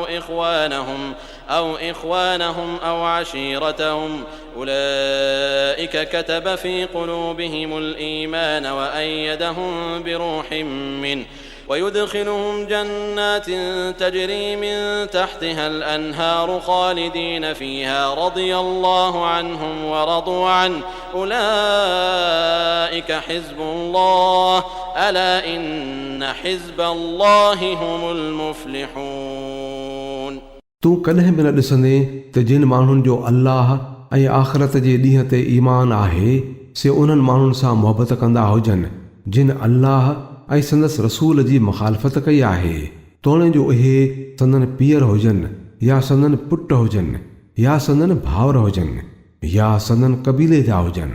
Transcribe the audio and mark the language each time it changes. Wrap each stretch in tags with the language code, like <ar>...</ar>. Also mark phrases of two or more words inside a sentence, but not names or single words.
<ar>أو إخوانهم أو عشيرتهم أولئك كتب في قلوبهم الإيمان وأيدهم بروح منه ويدخلهم جنات تجري من تحتها الأنهار خالدين فيها رضي الله عنهم ورضوا عنه أولئك حزب الله ألا إن حزب الله هم المفلحون</ar> <sd>तूं कॾहिं बि न ॾिसंदे त जिन माण्हुनि जो अल्लाह ऐं आख़िरत जे ॾींहं ते ईमान आहे से उन्हनि माण्हुनि सां मुहबत कंदा हुजनि जिन अल्लाह ऐं संदसि रसूल जी मुख़ालफ़त कई आहे, तोणे जो इहे संदन पीअर हुजनि या संदन पुट हुजनि या संदन भाउर हुजनि या संदन कबीले जा हुजनि।</sd>